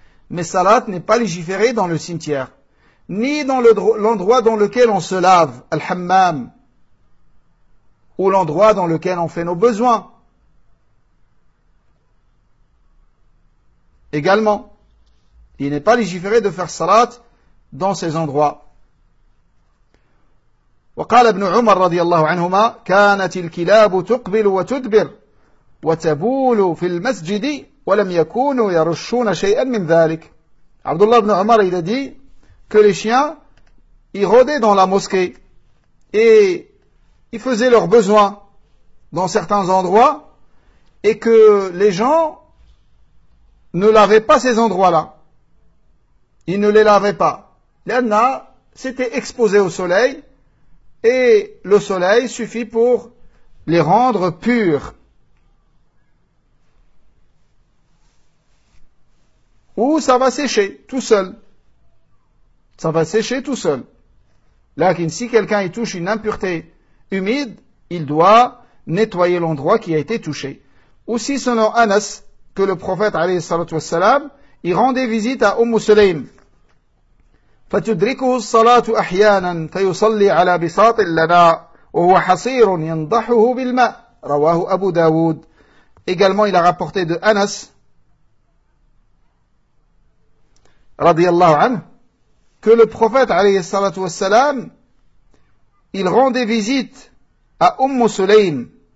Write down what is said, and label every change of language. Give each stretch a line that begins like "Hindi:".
French: Mais salat n'est pas légiféré dans le cimetière, ni dans l'endroit dans lequel on se lave, al-hammam, ou l'endroit dans lequel on fait nos besoins. Également, il n'est pas légiféré de faire salat dans ces endroits.
Arabic: وقال ابن عمر رضي الله عنهما كانت الكلاب تقبل وتدبر وتبول في المسجد ولم يكونوا يرشون شيئا من ذلك.
French: عبد الله بن عمر il a dit que les chiens ils rôdaient dans la mosquée et ils faisaient leurs besoins dans certains endroits et que les gens ne lavaient pas ces endroits-là. Ils ne les lavaient pas. L'anna s'était exposé au soleil et le soleil suffit pour les rendre purs. Ou ça va sécher tout seul. Ça va sécher tout seul. Là, si quelqu'un y touche une impureté humide, il doit nettoyer l'endroit qui a été touché. Aussi, selon Anas, que le prophète, alayhi salatu wassalam, il rendait visite à Umm Sulaym.
Arabic: فتدركه الصلاة أحيانا فيصلي على بساط لنا وهو حصير ينضحه بالماء رواه أبو داود.
French: Également il a rapporté de Anas رضي الله عنه que le prophète عليه الصلاة والسلام il rendait visite à Umm Sulaym.